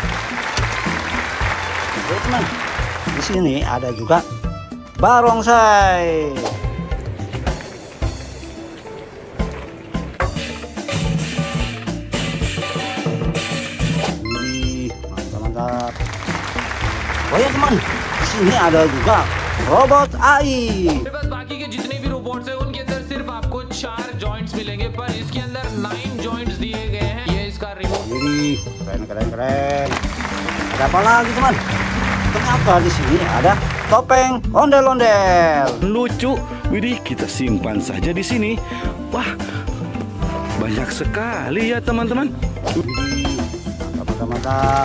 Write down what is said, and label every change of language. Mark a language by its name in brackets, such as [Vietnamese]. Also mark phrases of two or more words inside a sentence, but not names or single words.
[Indonesian] Oke teman, di sini ada juga barongsai. Mantap. Oh ya teman, di sini ada juga robot AI. [Hindi] मेरे पास बाकी के जितने भी रोबोट्स हैं उनके अंदर सिर्फ आपको 4 जॉइंट्स मिलेंगे पर इसके अंदर 9 जॉइंट्स दिए गए हैं। ये इसका रिमोट। [Indonesian] Wih, keren. Ada apa lagi teman? Ternyata di sini ada topeng ondel-ondel. Lucu. Widih, kita simpan saja di sini. Wah, banyak sekali ya teman-teman. Widih, mantap.